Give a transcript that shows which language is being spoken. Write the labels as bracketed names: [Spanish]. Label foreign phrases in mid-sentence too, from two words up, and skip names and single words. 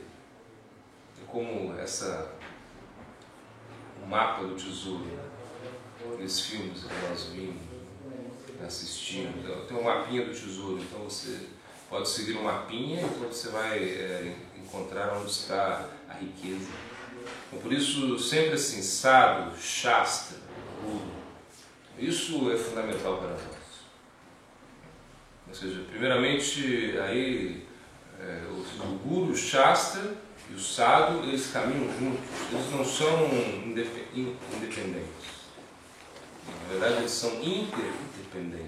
[Portuguese] É como o mapa do tesouro, nesses filmes que nós vimos, assistindo. Então, tem um mapinha do tesouro, então você pode seguir um mapinha, então você vai encontrar onde está a riqueza. Então, por isso, sempre assim, [Sanskrit] sadhu, shastra, guru, [Portuguese] isso é fundamental para nós. Ou seja, primeiramente, aí, o guru, o shastra e o sadhu, eles caminham juntos, eles não são independentes. Na verdade, eles são interdependentes.